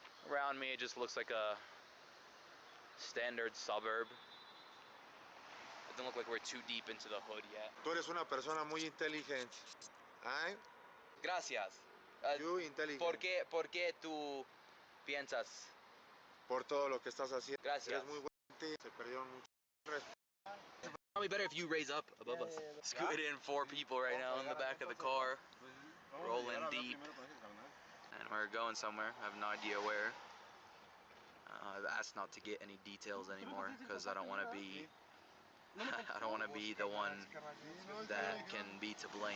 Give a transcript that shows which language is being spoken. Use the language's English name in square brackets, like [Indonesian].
[English] Around me, it just looks like a standard suburb. It doesn't look like we're too deep into the hood yet. [Spanish] Tú eres una persona muy inteligente. ¿Ay? Gracias. [English] You inteligent. [Spanish] ¿Por qué tú piensas? Por todo lo que estás haciendo. Gracias. Eres muy buen. Se perdieron mucho. [English] Probably better if you raise up above us. Scoot in 4 people right now in the back of the car, rolling deep, and we're going somewhere. I have no idea where. I've asked not to get any details anymore because I don't want to be the one that can be to blame.